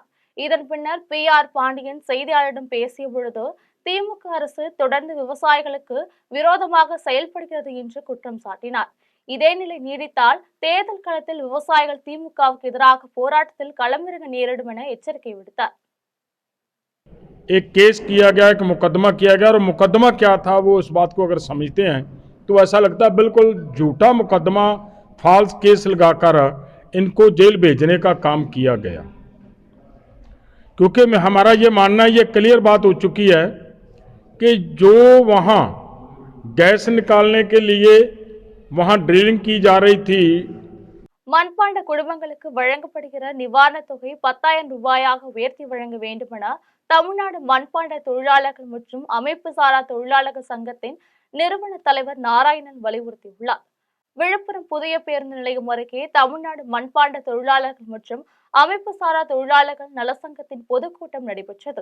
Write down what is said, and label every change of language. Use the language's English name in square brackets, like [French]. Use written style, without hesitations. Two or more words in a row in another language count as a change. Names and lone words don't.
[Tamil] இதன் பின்னர் பி.ஆர். பாண்டியன் செய்தியாளரிடம் பேசிய பொழுது, திமுக அரசு தொடர்ந்து விவசாயிகளுக்கு விரோதமாக செயல்படுகிறது என்று குற்றம் சாட்டினார். இதே நிலை நீடித்தால் தேர்தல் களத்தில் விவசாயிகள் திமுகவுக்கு எதிராக போராட்டத்தில் களமிறங்க நேரிடும் என எச்சரிக்கை விடுத்தார். [Hindi] एक केस किया गया, एक मुकदमा किया गया, और मुकदमा क्या था वो इस बात को अगर समझते हैं तो ऐसा लगता है बिल्कुल झूठा मुकदमा, [English] false case [Hindi] लगाकर इनको जेल भेजने का काम किया गया। क्योंकि हमारा ये मानना, ये क्लियर बात हो चुकी है कि जो वहाँ गैस निकालने के लिए वहाँ ड्रिलिंग की जा रही थी, [Tamil] மண்பாண்ட குடும்பங்களுக்கு வழங்கப்படுகிற நிவாரண தொகை 10,000 ரூபாயாக உயர்த்தி வழங்க வேண்டும் என தமிழ்நாடு மண்பாண்ட தொழிலாளர்கள் மற்றும் அமைப்பு சாரா தொழிலாளர்கள் சங்கத்தின் நிறுவன தலைவர் நாராயணன் வலியுறுத்தியுள்ளார். விழுப்புரம் புதிய பேருந்து நிலையம் அருகே தமிழ்நாடு மண்பாண்ட தொழிலாளர்கள் மற்றும் அமைப்பு சாரா தொழிலாளர்கள் நலசங்கத்தின் பொதுக்கூட்டம் நடைபெற்றது.